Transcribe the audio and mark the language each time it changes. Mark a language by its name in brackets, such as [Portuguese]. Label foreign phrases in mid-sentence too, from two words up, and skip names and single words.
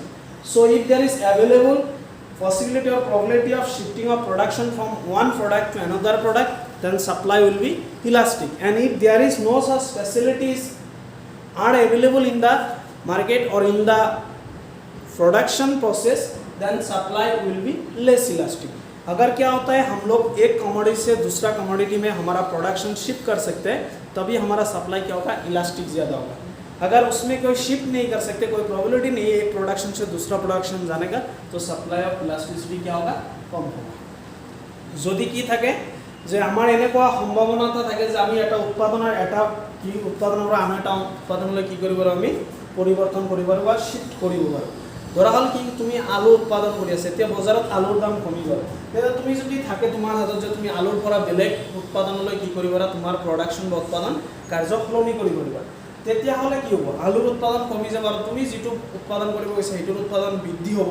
[English] So if there is available possibility or probability of shifting of production from one product to another product, then supply will be elastic. And if there is no such facilities are available in the market or in the production process, then supply will be less elastic. [Hindi] अगर क्या होता है, हम लोग एक कमोडिटी से दूसरा कमोडिटी में हमारा [English] production shift [Hindi] कर सकते हैं, तभी हमारा सप्लाई क्या होगा, इलास्टिक ज़्यादा होगा। अगर उसमें कोई शिफ्ट नहीं कर सकते, कोई प्रोबेबिलिटी नहीं है एक प्रोडक्शन से दूसरा प्रोडक्शन जाने का, तो [English] supply of elasticity [Hindi] क्या होगा, कम होगा। [Assamese] যদি কি থাকে যে আমাৰ এনেকুৱা সম্ভাৱনাটা থাকে যে আমি এটা উৎপাদনৰ পৰা আন এটা উৎপাদনলৈ কি কৰিব পাৰোঁ, আমি পৰিৱৰ্তন কৰিব পাৰোঁ বা শিফ্ট কৰিব পাৰোঁ। ধৰা হল কি তুমি আলু উৎপাদন কৰি আছে, এতিয়া বজাৰত আলুৰ দাম কমি গ'ল, তেতিয়া তুমি যদি থাকে তোমাৰ হাতত যে তুমি আলুৰ পৰা বেলেগ উৎপাদনলৈ কি কৰিবা, তোমাৰ প্ৰডাকশ্যন বা উৎপাদন কাৰ্য সলনি কৰিব পাৰিবা, তেতিয়াহ'লে কি হ'ব, আলুৰ উৎপাদন কমি যাব আৰু তুমি যিটো উৎপাদন কৰিব গৈছা সেইটোৰ উৎপাদন বৃদ্ধি হ'ব।